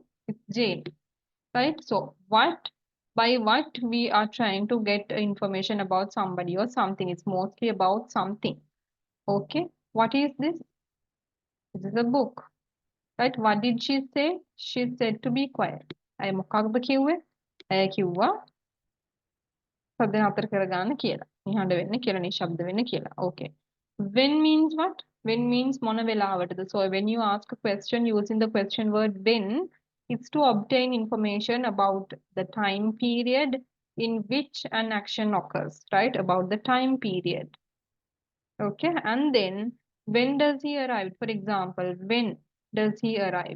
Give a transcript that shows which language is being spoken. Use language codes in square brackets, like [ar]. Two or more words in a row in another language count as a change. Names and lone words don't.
[en] It's Jane, right? So what, by what we are trying to get information about somebody or something. It's mostly about something. Okay, what is this? This is a book, right? What did she say? She said to be quiet. [si] අය මොකක්ද කිව්වේ? ඇය කිව්වා සද්ද නතර කරගන්න කියලා. නිහඬ වෙන්න කියලා, නිශ්ශබ්ද වෙන්න කියලා. [en] Okay. When means what? When means [si] මොන වෙලාවටද? [en] So when you ask a question using the question word when, it's to obtain information about the time period in which an action occurs, right? About the time period. Okay. And then when does he arrive? For example, when does he arrive?